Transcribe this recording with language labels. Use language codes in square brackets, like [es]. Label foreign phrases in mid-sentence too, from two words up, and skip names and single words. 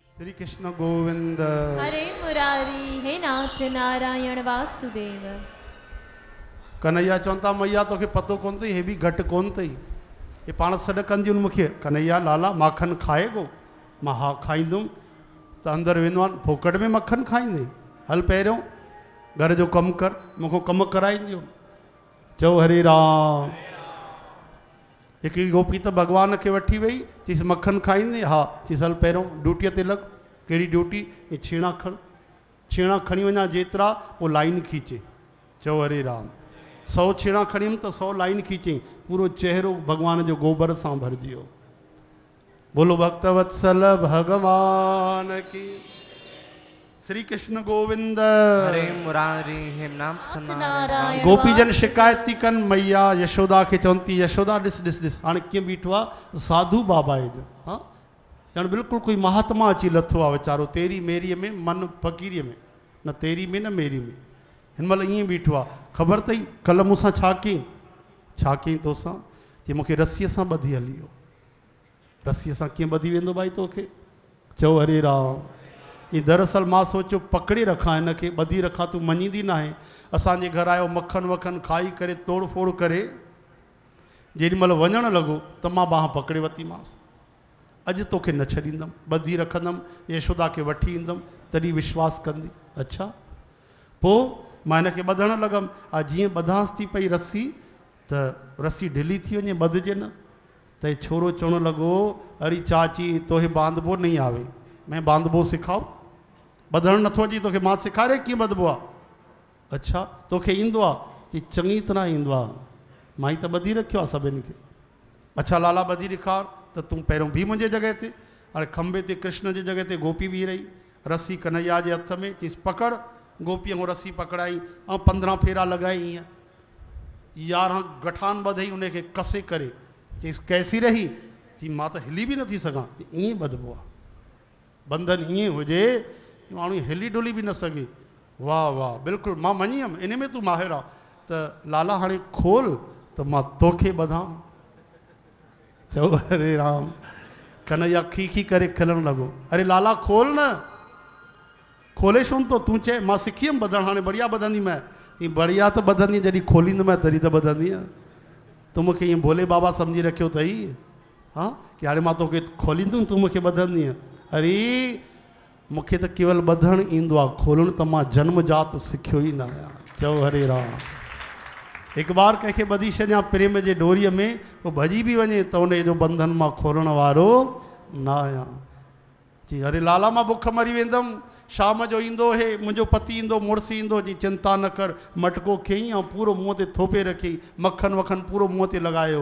[sd] श्री कृष्ण गोविंद हरे मुरारी हे नाथ नारायण वासुदेव। कन्हैया चवंता मैया तोखे पतो कोन अथई हे बि घटि कोन अथई। हे पाण सॾु कंदियूं मूंखे, [bra] कन्हैया लाला माखन खाएगो? [sd] मां हा खाईंदुमि। त अंदरि वेंदो आहे, फोकट में मक्खन खाईंदे? हल पहिरियों घर जो कमु कर, मूंखां कमु कराईंदियूं। चओ हरे राम। हिकिड़ी गोपी त भॻवान खे वठी वई, चईसि मक्खन खाईंदे? हा। चईसि हल पहिरियों ड्यूटीअ ते लॻ। कहिड़ी ड्यूटी? हे छेणा खण, छेणा खणी वञा जेतिरा, पोइ लाइन खीचे। चओ हरे राम। 100 छेणा खणी त 100 लाइन खीचे, पूरो चेहरो भगवान जो गोबर सां भरिजी वियो। [hi] बोलो भक्तवत्सल भगवान की। [sd] श्री कृष्ण गोविंद। हरे मुरारी हे नाथ नारायण। गोपीजन शिकायत थी कनि, मैया यशोदा खे चवनि थी, यशोदा ॾिस ॾिस ॾिस हाणे कीअं बीठो आहे साधू बाबा जो। हाँ ॼण बिल्कुलु कोई महात्मा अची लथो आहे वीचारो, [hi] तेरी मेरीअ में, मन फ़क़ीरीअ में, न तेरी में न मेरी में। [sd] हिन महिल ईअं बीठो आहे। ख़बर अथई कल्ह मूंसां छा कयईं? छा कयईं तोसां? कि मूंखे रसीअ सां ॿधी हली वियो। रसीअ सां कीअं ॿधी वेंदो भाई तोखे? चओ हरे राम। ई दरअसल मां सोचियो पकड़े रखां हिनखे, ॿधी रखां, तूं मञींदी न आहे। असांजे घर आयो, मक्खन वखन खाई करे तोड़ फोड़ करे, जेॾी महिल वञणु लॻो त मां बांह पकड़े वरितीमांसि। अॼु तोखे न छॾींदुमि, ॿधी रखंदुमि, यशोदा खे वठी ईंदुमि, तॾहिं विश्वास कंदी। अच्छा। पोइ मां हिनखे ॿधणु लॻमि। जीअं ॿधांसि थी पई रसी, त रसी ढिली थी वञे, ॿधिजे न। त हे छोरो चवणु लॻो, [bra] अरे चाची तोहे बांधबो नहीं आवे, मैं बांधबो सिखाओ? [sd] ॿधणु नथो अचे तोखे, मां सेखारे कीअं ॿधिबो आहे? अच्छा तोखे ईंदो आहे? कि चङी तरह ईंदो आहे, मां ई त ॿधी रखियो आहे सभिनी खे। अच्छा लाला ॿधी ॾेखार। त तूं पहिरियों बि मुंहिंजे जॻह ते। हाणे खंबे ते कृष्ण जी जॻह ते गोपी बीह रही, रसी कन्हैया जे हथ में। चईसि पकड़। गोपीअ खां रसी पकड़ाई ऐं 15 फेरा लॻाई, ईअं 11 गठान ॿधई उनखे कसे करे। चईसि कैसी रही? चई मां त हिली बि नथी सघां। ईअं ॿधिबो आहे, बंधन ईअं हुजे माण्हू हिली डुली बि न सघे। वाह वाह, बिल्कुलु मां मञी वियुमि, इन में तूं माहिर आहे। त लाला हाणे खोल त मां तोखे ॿधां। चओ हरे राम। कन्हैया खी खी करे खिलणु लॻो। अरे लाला खोल न। खोले छो तो? तूं चए मां सिखी हुयमि ॿधणु, हाणे बढ़िया ॿधंदी मैं। ई बढ़िया त ॿधंदी जॾहिं खोलींदुमि तॾहिं त ॿधंदी। तूं मूंखे ईअं भोले बाबा सम्झी रखियो अथई? हा कि हाणे मां तोखे खोलींदुमि, तूं मूंखे ॿधंदी। अरे मूंखे त केवल ॿधणु ईंदो आहे, खोलणु त मां जन्मजात सिखियो ई न आहियां। चओ हरे राम। हिकु बार कंहिंखे ॿधी छॾियां प्रेम जे डोरीअ में, पोइ भॼी बि वञे त उनजो बंधन मां खोलण वारो न आहियां। जी अरे लाला मां बुख मरी वेंदुमि, शाम जो ईंदो हे मुंहिंजो पति ईंदो, मुड़ुसु ईंदो। जी चिंता न कर। मटको खयईं ऐं पूरो मुंहं ते थोपे रखियईं, मक्खन वखन पूरो मुंहं ते लॻायो।